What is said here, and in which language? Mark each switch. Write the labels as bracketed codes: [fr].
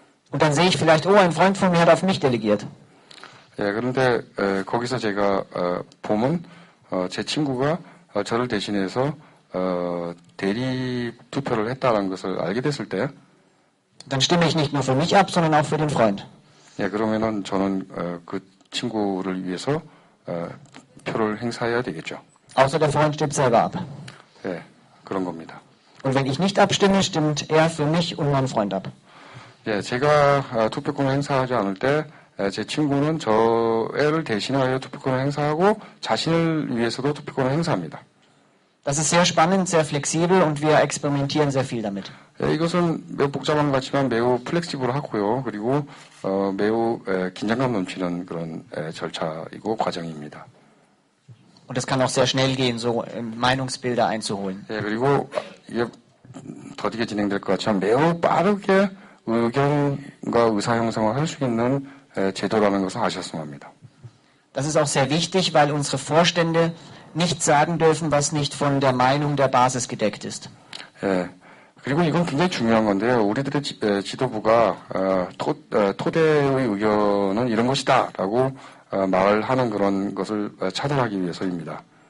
[de] Und dann sehe ich vielleicht, oh, ein Freund von mir hat auf mich delegiert. [ko] 예, 그런데 거기서 제가 보면 제 친구가 저를 대신해서 대리 투표를 했다는 것을 알게 됐을 때, [de] Dann stimme ich nicht nur für mich ab, sondern auch für den Freund. [ko] 예, 그러면은 저는 그 친구를 위해서 표를 행사해야 되겠죠. [de] Außer der Freund stimmt selber ab. [ko] 예, 그런 겁니다. [de] Und wenn ich nicht abstimme, stimmt er für mich und mein Freund ab. [ko] 예, 제가 투표권을 행사하지 않을 때 제 친구는 저를 대신하여 투표권을 행사하고 자신을 위해서도 투표권을 행사합니다. [de] Das ist sehr spannend, sehr flexibel und wir experimentieren sehr viel damit. [ko] 예, 이것은 매우 복잡한 것 같지만 매우 플렉시블하고요. 그리고 매우 긴장감 넘치는 그런 절차이고 과정입니다. [de] Und es kann auch sehr schnell gehen, so Meinungsbilder einzuholen. [ko] 예, 그리고 이게 더디게 진행될 것 같지만 매우 빠르게 의견과 의사 형성을 할 수 있는 제도라는 것을 아셨으면 합니다. [de] Das ist auch sehr wichtig, weil unsere Vorstände nicht sagen dürfen, was nicht von der Meinung der Basis gedeckt ist. [ko] 예, 그리고 이건 굉장히 중요한 건데요. 우리들의 지도부가 토대의 의견은 이런 것이다라고 말하는 그런 것을 차단하기 위해서입니다.